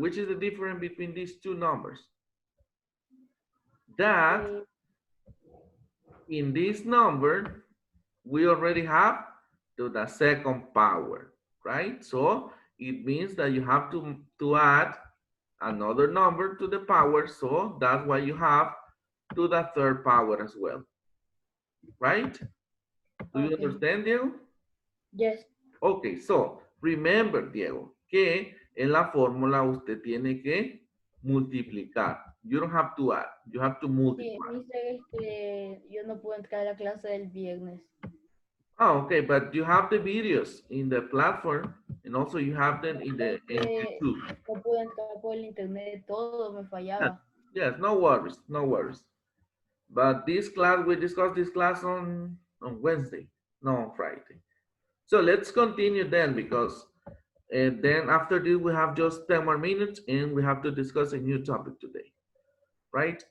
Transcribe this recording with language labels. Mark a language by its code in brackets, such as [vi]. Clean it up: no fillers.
[en] Which is the difference between these 2 numbers? That in this number, we already have to the second power, right? So it means that you have to add another number to the power. So that's why you have to the third power as well, right? Do you understand, Diego? Yes. Okay, so remember, Diego, [es] que en la fórmula usted tiene que multiplicar. [en] You don't have to add, you have to [es] Sí, [en] multiply. [es] dice yo no puedo entrar a la clase del viernes. [en] Oh, okay, but you have the videos in the platform and also you have them in the in YouTube. [es] No puedo entrar por el internet, todo me fallaba. [en] Yes, no worries, no worries. But this class, we discussed this class on Wednesday, no, on Friday. So let's continue then, because then after this we have just 10 more minutes and we have to discuss a new topic today, right?